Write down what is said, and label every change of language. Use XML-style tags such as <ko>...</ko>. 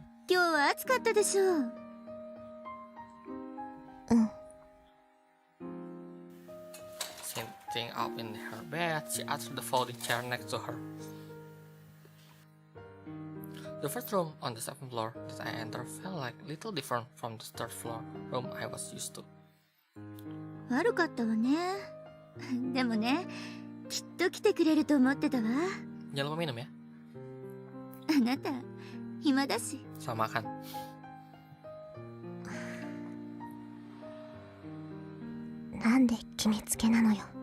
<ja>今日は暑かったでしょう。うん。</ja> <en>Sitting up in her bed, she asked the folding chair next to her. The first room on the 7th floor that I entered felt like little different from the 3rd floor room I was used to.</en> <ja>悪かったわね。でもね、きっと来てくれると思ってたわ。</ja> <id>Jangan lupa minum ya.</id> <ja>あなた、暇だし。</ja> <id>Sama makan.</id> <ja>なんで決めつけなのよ。</ja>